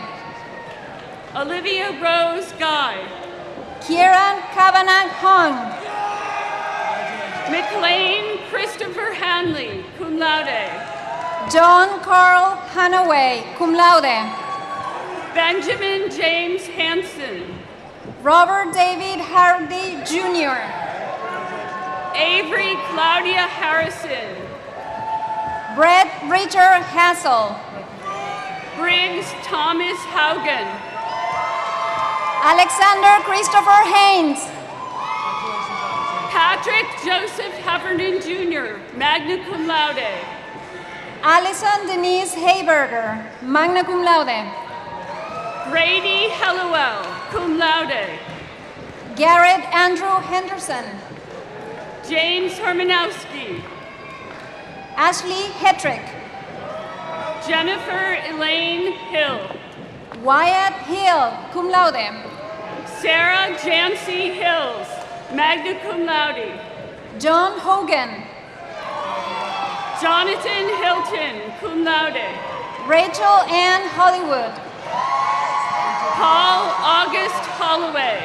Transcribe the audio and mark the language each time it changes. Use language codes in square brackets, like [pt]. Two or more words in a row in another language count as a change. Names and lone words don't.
[en] Olivia Rose Guy. Kieran Kavanagh Hung. McLean Christopher Hanley, [la] cum laude. [en] John Carl Hanaway, [la] cum laude. [en] Benjamin James Hanson. Robert David Hardy Jr. Avery Claudia Harrison. Brett Richard Hassel. Briggs Thomas Haugen. Alexander Christopher Haynes. Patrick Joseph Heffernan Jr., [la] magna cum laude. [en] Alison Denise Hayberger, [la] magna cum laude. [en] Grady Hellowell, [la] cum laude. [en] Garrett Andrew Henderson. James Hermanowski. Ashley Hetrick. Jennifer Elaine Hill. Wyatt Hill, [la] cum laude. [en] Sarah Jancy Hills, [la] magna cum laude. [en] John Hogan. Jonathan Hilton, [la] cum laude. [en] Rachel Ann Hollywood. Paul August Holloway.